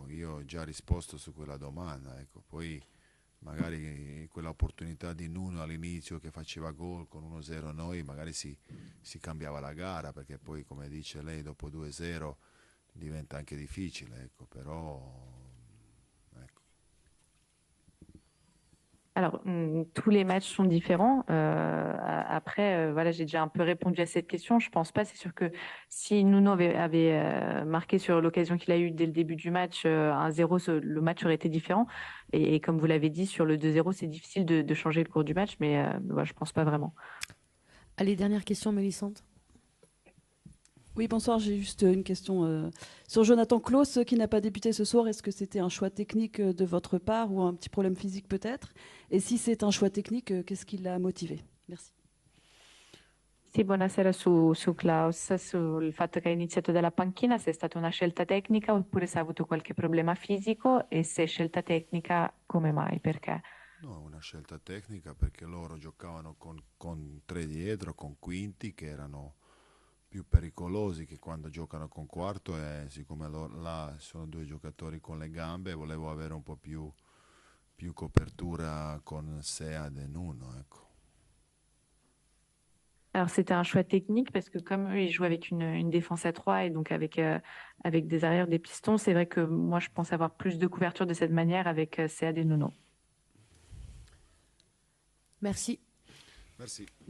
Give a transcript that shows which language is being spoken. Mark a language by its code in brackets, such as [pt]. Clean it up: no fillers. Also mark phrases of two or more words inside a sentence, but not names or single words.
[it] Io ho già risposto su quella domanda, ecco. Poi magari quella opportunità di Nuno all'inizio che faceva gol con 1-0 noi, magari si cambiava la gara, perché poi come dice lei dopo 2-0 diventa anche difficile, ecco. Però ecco. [fr] Alors, tous les matchs sont différents. Après, voilà, j'ai déjà un peu répondu à cette question. Je pense pas. C'est sûr que si Nuno avait marqué sur l'occasion qu'il a eue dès le début du match, 1-0, le match aurait été différent. Et comme vous l'avez dit, sur le 2-0, c'est difficile de changer le cours du match, mais voilà, je pense pas vraiment. Allez, dernière question, Mélissande. Oui, bonsoir, j'ai juste une question sur Jonathan Klaus qui n'a pas débuté ce soir. Est-ce que c'était un choix technique de votre part ou un petit problème physique peut-être? Et si c'est un choix technique, qu'est-ce qui l'a motivé? Merci. [it] Sì, buonasera su Klaus, sul fatto che ha iniziato dalla panchina, se è stata una scelta tecnica oppure se ha avuto qualche problema fisico e se è scelta tecnica, come mai? Perché? No, una scelta tecnica perché loro giocavano con tre dietro, con quinti che erano più pericolosi che quando giocano con quarto e siccome là sono due giocatori con le gambe volevo avere un po' più copertura con Sead e Nuno, ecco. [fr] Alors c'était un choix technique parce que comme eux, ils jouent avec une défense à 3 et donc avec des arrières, des pistons, c'est vrai que moi je pense avoir plus de couverture de cette manière avec Sead et Nuno. Merci. Merci.